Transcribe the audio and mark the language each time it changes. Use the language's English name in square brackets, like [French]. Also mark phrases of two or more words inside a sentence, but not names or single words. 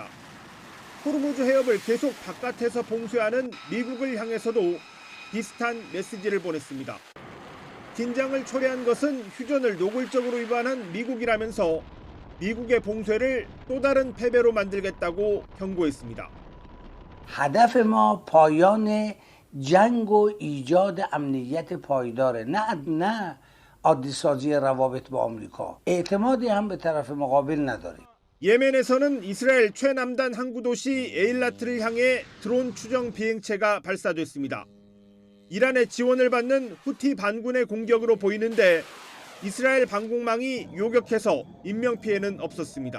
[Korean] 호르무즈 해협을 계속 바깥에서 봉쇄하는 미국을 향해서도 비슷한 메시지를 보냈습니다. 긴장을 초래한 것은 휴전을 노골적으로 위반한 미국이라면서 미국의 봉쇄를 또 다른 패배로 만들겠다고 경고했습니다. [Persian] هدف ما پایان جنگ و ایجاد امنیت پایداره نه عادی سازی روابط با آمریکا اعتمادی هم به طرف مقابل نداریم. [Korean] 예멘에서는 이스라엘 최남단 항구 도시 에일라트를 향해 드론 추정 비행체가 발사됐습니다. 이란의 지원을 받는 후티 반군의 공격으로 보이는데 이스라엘 방공망이 요격해서 인명피해는 없었습니다.